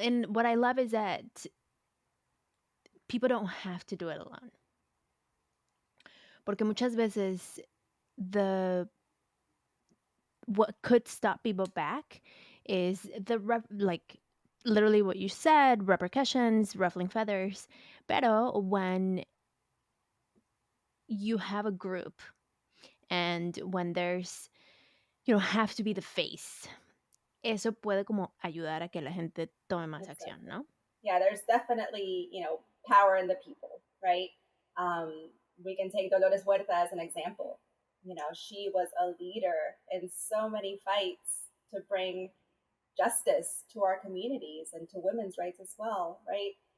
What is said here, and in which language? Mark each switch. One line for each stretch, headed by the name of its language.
English: And what I love is that people don't have to do it alone.
Spanish: Porque muchas veces
English: what could stop people back is like literally what you said, repercussions, ruffling feathers.
Spanish: Pero
English: when you have a group and when you don't have to be the face,
Spanish: eso puede como ayudar a que la gente tome más acción, ¿no?
English: yeah, there's definitely, power in the people, right? Um, we can take Dolores Huerta as an example. She was a leader in so many fights to bring justice to our communities and to women's rights as well, right?